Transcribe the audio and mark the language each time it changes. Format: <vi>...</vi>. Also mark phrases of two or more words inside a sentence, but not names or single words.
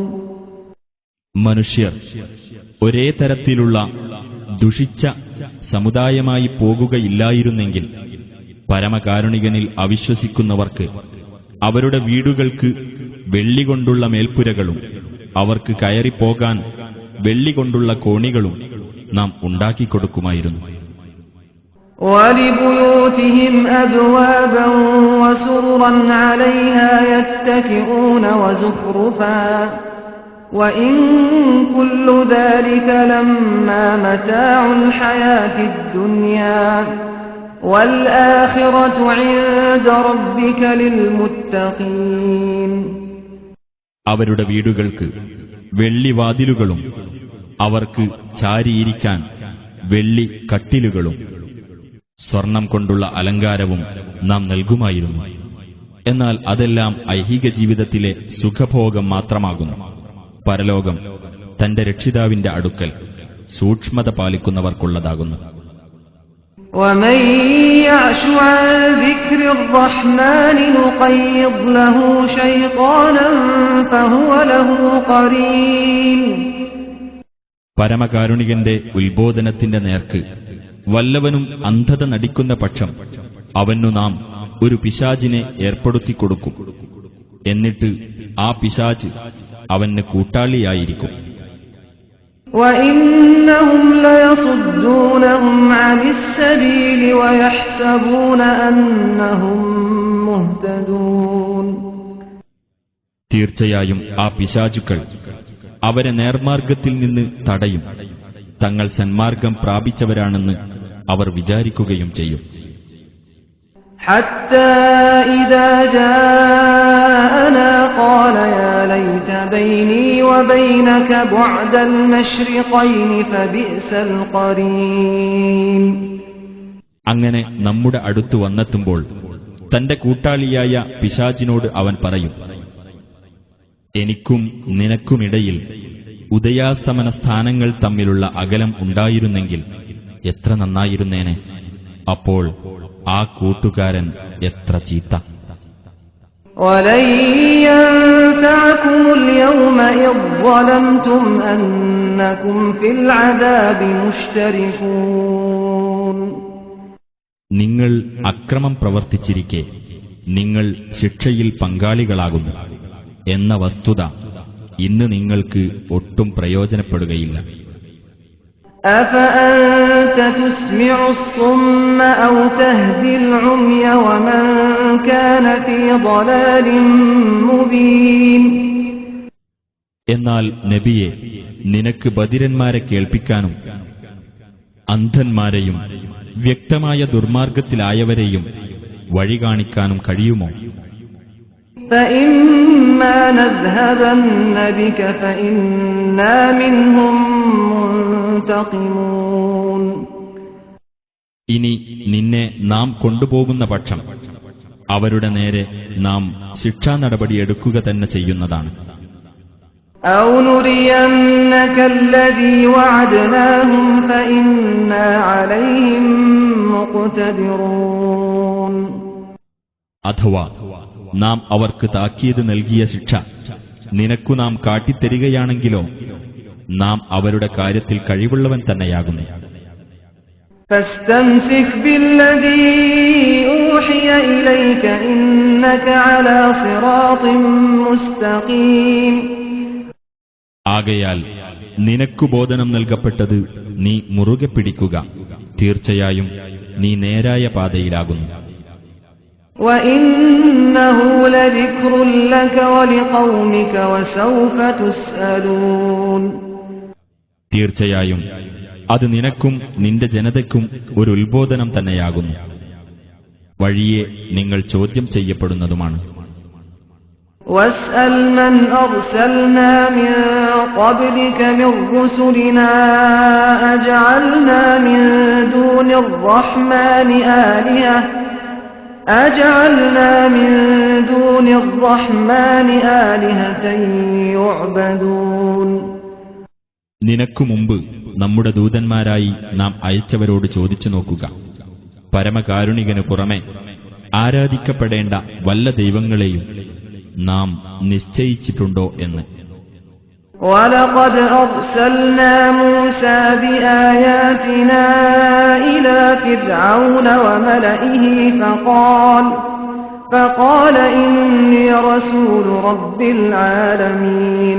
<ml>മനുഷ്യർ ഒരേ തരത്തിലുള്ള ദുഷിച്ച സമുദായമായി പോകുകയില്ലായിരുന്നെങ്കിൽ പരമകാരുണികനിൽ അവിശ്വസിക്കുന്നവർക്ക് അവരുടെ വീടുകൾക്ക് വെള്ളികൊണ്ടുള്ള മേൽപ്പുരകളും അവർക്ക് കയറിപ്പോകാൻ വെള്ളികൊണ്ടുള്ള കോണികളും നാം ഉണ്ടാക്കിക്കൊടുക്കുമായിരുന്നു.</ml> <ar>وَلِبُيُوتِهِمْ أَبْوَابًا وَسُرُرًا عَلَيْهَا يَتَّكِئُونَ وَزُخْرُفًا وَإِن كُلُّ ذَلِكَ لَمَّا مَتَاعُ الْحَيَاةِ الدُّنْيَا وَالْآخِرَةُ عِندَ رَبِّكَ لِلْمُتَّقِينَ.</ar> <ml>അവരുടെ വീടുകൾക്ക് വെള്ളിവാതിലുകളും അവർക്ക് ചാരിയിരിക്കാൻ വെള്ളി കട്ടിലുകളും സ്വർണം കൊണ്ടുള്ള അലങ്കാരവും നാം നൽകുമായിരുന്നു. എന്നാൽ അതെല്ലാം ഐഹിക ജീവിതത്തിലെ സുഖഭോഗം മാത്രമാകുന്നു. പരലോകം തന്റെ രക്ഷിതാവിന്റെ അടുക്കൽ സൂക്ഷ്മത പാലിക്കുന്നവർക്കുള്ളതാകുന്നു.</ml> <ar>وَمَن يَعْشُ عَن ذِكْرِ الرَّحْمَنِ نُقَيِّضْ لَهُ شَيْطَانًا فَهُوَ لَهُ قَرِينٌ.</ar> <ml>പരമകാരുണികന്റെ ഉത്ബോധനത്തിന്റെ നേർക്ക് വല്ലവനും അന്ധത നടിക്കുന്ന പക്ഷം അവനു നാം ഒരു പിശാചിനെ ഏർപ്പെടുത്തിക്കൊടുക്കും. എന്നിട്ട് ആ പിശാച് അവന് കൂട്ടാളിയായിരിക്കും.</ml> <ar>وَإِنَّهُمْ لَيَصُدُّونَهُمْ عَنِ السَّبِيلِ وَيَحْسَبُونَ أَنَّهُمْ مُهْتَدُونَ.</ar> <ml>തീർച്ചയായും ആ പിശാചുക്കൾ അവരെ നേർമാർഗത്തിൽ നിന്ന് തടയും. തങ്ങൾ സന്മാർഗം പ്രാപിച്ചവരാണെന്ന് അവർ വിചാരിക്കുകയും ചെയ്യും.</ml> <ar>حتى إذا جاءنا قال يا ليت بيني وبينك بعد المشرقين فبئس القرين.</ar> <ml>അങ്ങനെ നമ്മുടെ അടുത്ത് വന്നെത്തുമ്പോൾ തന്റെ കൂട്ടാളിയായ പിശാചിനോട് അവൻ പറയും, എനിക്കും നിനക്കുമിടയിൽ ഉദയാസ്തമന സ്ഥാനങ്ങൾ തമ്മിലുള്ള അകലം ഉണ്ടായിരുന്നെങ്കിൽ എത്ര നന്നായിരുന്നേനെ. അപ്പോൾ ആ കൂട്ടുകാരൻ എത്ര ചീത്ത.</ml> <ar>وَلَن يَنفَعَكُمُ الْيَوْمَ إِذ ظَّلَمْتُمْ أَنَّكُمْ فِي الْعَذَابِ مُشْتَرِكُونَ.</ar> <ml>നിങ്ങൾ അക്രമം പ്രവർത്തിച്ചിരിക്കെ നിങ്ങൾ ശിക്ഷയിൽ പങ്കാളികളാകുന്നു എന്ന വസ്തുത ഇന്ന് നിങ്ങൾക്ക് ഒട്ടും പ്രയോജനപ്പെടുകയില്ല.</ml> <ar>أَفَأَنْتَ تُسْمِعُ الصُّمَّ أَوْ تَهْدِي الْعُمْيَ وَمَنْ كَانَ فِي ضَلَالٍ مُبِينٍ.</ar> <ml>എന്നാൽ നബിയെ, നിനക്ക് ബധിരന്മാരെ കേൾപ്പിക്കാനും അന്ധന്മാരെയും വ്യക്തമായ ദുർമാർഗത്തിലായവരെയും വഴി കാണിക്കാനും കഴിയുമോ?</ml> <ar>فَإِمَّا نَذْهَبَنَّ بِكَ فَإِنَّا مِنْهُمْ مُنْتَقِمُونَ.</ar> <ml>ഇനി നിന്നെ നാം കൊണ്ടുപോകുന്ന പക്ഷം അവരുടെ നേരെ നാം ശിക്ഷാ നടപടി എടുക്കുക തന്നെ ചെയ്യുന്നതാണ്.</ml> <ar>أَوْ نُرِيَنَّكَ الَّذِي وَعَدْنَاهُمْ فَإِنَّا عَلَيْهِمْ مُقْتَدِرُونَ.</ar> <ml>അഥവാ നാം അവർക്ക് താക്കീത് നൽകിയ ശിക്ഷ നിനക്കു നാം കാട്ടിത്തരികയാണെങ്കിലോ നാം അവരുടെ കാര്യത്തിൽ കഴിവുള്ളവൻ തന്നെയാകുന്നു.</ml> <ar>فَاسْتَمْسِكْ بِالَّذِي أُوحِيَ إِلَيْكَ إِنَّكَ عَلَى صِرَاطٍ مُسْتَقِيمٍ.</ar> <ml>ആകയാൽ നിനക്കു ബോധനം നൽകപ്പെട്ടത് നീ മുറുകെ പിടിക്കുക. തീർച്ചയായും നീ നേരായ പാതയിലാകുന്നു.</ml> <ar>وَإِنَّهُ لَذِكْرٌ لَكَ وَلِقَوْمِكَ وَسَوْفَ تُسْأَلُونَ.</ar> <ml>തീർച്ചയായും അത് നിനക്കും നിന്റെ ജനതയ്ക്കും ഒരു ഉത്ബോധനം തന്നെയാകുന്നു. വഴിയെ നിങ്ങൾ ചോദ്യം ചെയ്യപ്പെടുന്നതുമാണ്.</ml> <ar>وَاسْأَلْ مَنْ أَرْسَلْنَا مِنْ قَبْلِكَ مِنْ رُسُلِنَا أَجْعَلْنَا مِنْ دُونِ الرَّحْمَنِ آلِهَةً يُعْبَدُونَ.</ar> <ml>നിനക്കു മുമ്പ് നമ്മുടെ ദൂതന്മാരായി നാം അയച്ചവരോട് ചോദിച്ചു നോക്കുക, പരമകാരുണികനു പുറമെ ആരാധിക്കപ്പെടേണ്ട വല്ല ദൈവങ്ങളെയും നാം നിശ്ചയിച്ചിട്ടുണ്ടോ എന്ന്.</ml> <ar>وَلَقَدْ أَرْسَلْنَا مُوسَى بِآيَاتِنَا إِلَى فِرْعَوْنَ وَمَلَئِهِ فَقَالَ إِنِّي رَسُولُ رَبِّ الْعَالَمِينَ.</ar>